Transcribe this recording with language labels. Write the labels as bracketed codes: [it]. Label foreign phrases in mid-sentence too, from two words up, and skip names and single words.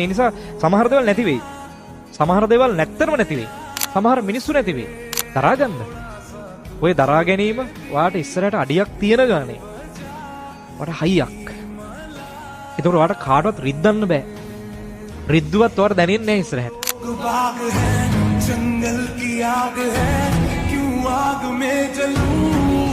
[si] ඒ නිසා සමහර දේවල් නැති වෙයි. සමහර දේවල් නැත්තරම නැති වෙයි. සමහර මිනිස්සු නැති වෙයි. දරා ගන්න. ඔය දරා ගැනීම ඔයාට ඉස්සරහට අඩියක් තියෙන ගානේ. ඔයාට හයියක්. ඒතකොට ඔයාට කාටවත් රිද්දන්න බෑ. රිද්දුවත් ඔයාට දැනෙන්නේ නැහැ ඉස්සරහට. [hi] जंगल की आग है क्यों आग में जलूं